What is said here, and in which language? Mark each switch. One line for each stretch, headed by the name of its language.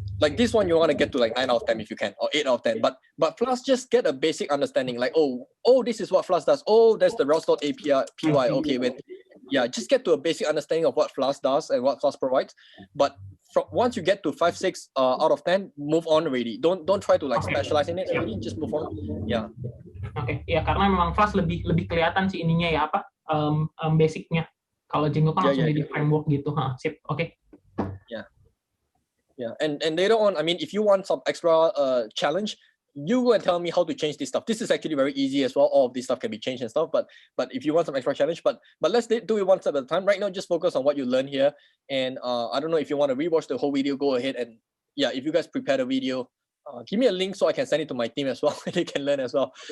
English: Like this one, you want to get to like 9 out of 10 if you can, or 8 out of 10. But Flash, just get a basic understanding. Like oh, this is what Flash does. Oh, that's the Route.API PY. Okay, wait. Yeah, just get to a basic understanding of what Flash does and what Flash provides. But once you get to 5, 6 out of 10, move on already. Don't try to like specialize in it already. Just move on. Yeah.
Indonesian: Oke, ya karena memang Flash lebih kelihatan sih ininya ya apa basicnya. Kalau Django kan langsung jadi framework gitu. Sip. Oke.
English: Yeah. Yeah, and later on, I mean, if you want some extra challenge, you go and tell me how to change this stuff. This is actually very easy as well. All of this stuff can be changed and stuff. But if you want some extra challenge, but let's do it one step at a time. Right now, just focus on what you learn here. And I don't know if you want to rewatch the whole video, go ahead and yeah, if you guys prepare the video, give me a link so I can send it to my team as well. They can learn as well.